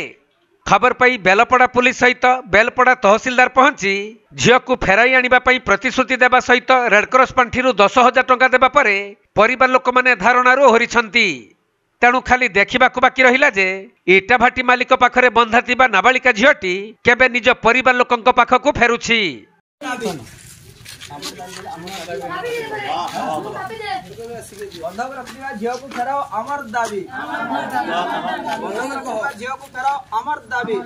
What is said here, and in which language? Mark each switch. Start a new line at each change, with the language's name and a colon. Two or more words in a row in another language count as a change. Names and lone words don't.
Odia: ଖବର ପାଇ ବେଲପଡ଼ା ପୁଲିସ ସହିତ ବେଲପଡ଼ା ତହସିଲଦାର ପହଞ୍ଚି ଝିଅକୁ ଫେରାଇ ଆଣିବା ପାଇଁ ପ୍ରତିଶ୍ରୁତି ଦେବା ସହିତ ରେଡ୍କ୍ରସ ପାଣ୍ଠିରୁ 10,000 ଟଙ୍କା ଦେବା ପରେ ପରିବାର ଲୋକମାନେ ଧାରଣାରୁ ଓହରିଛନ୍ତି। ତେଣୁ ଖାଲି ଦେଖିବାକୁ ବାକି ରହିଲା ଯେ ଇଟାଭାଟି ମାଲିକ ପାଖରେ ବନ୍ଧା ଥିବା ନାବାଳିକା ଝିଅଟି କେବେ ନିଜ ପରିବାର ଲୋକଙ୍କ ପାଖକୁ ଫେରୁଛି। ଝିଅକୁ ଫେରାଅ ଆମର ଦାବି ଝିଅକୁ ଫେରାଅ ଆମର ଦାବି।